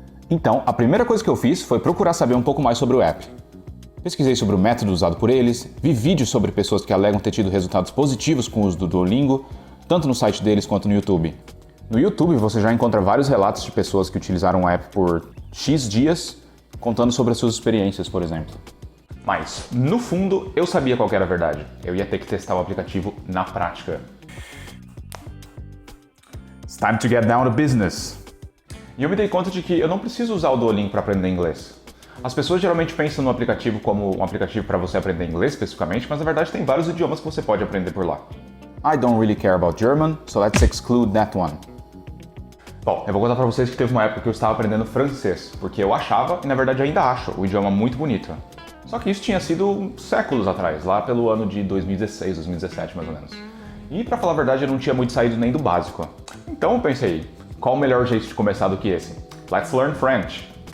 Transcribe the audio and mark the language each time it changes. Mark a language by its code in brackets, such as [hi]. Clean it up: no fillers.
[pt] Então, a primeira coisa que eu fiz foi procurar saber um pouco mais sobre o app. Pesquisei sobre o método usado por eles, vi vídeos sobre pessoas que alegam ter tido resultados positivos com o uso do Duolingo, tanto no site deles quanto no YouTube. No YouTube você já encontra vários relatos de pessoas que utilizaram o app por X dias, contando sobre as suas experiências, por exemplo. Mas, no fundo, eu sabia qual era a verdade. Eu ia ter que testar o aplicativo na prática. [en] It's time to get down to business. [pt] E eu me dei conta de que eu não preciso usar o Duolingo para aprender inglês. As pessoas geralmente pensam no aplicativo como um aplicativo para você aprender inglês especificamente, mas na verdade tem vários idiomas que você pode aprender por lá. [en] I don't really care about German, so let's exclude that one. [pt] Bom, eu vou contar para vocês que teve uma época que eu estava aprendendo francês, porque eu achava, e na verdade ainda acho, o idioma muito bonito. Só que isso tinha sido séculos atrás, lá pelo ano de 2016, 2017 mais ou menos. E pra falar a verdade eu não tinha muito saído nem do básico. Então eu pensei, qual o melhor jeito de começar do que esse? [en] Let's learn French.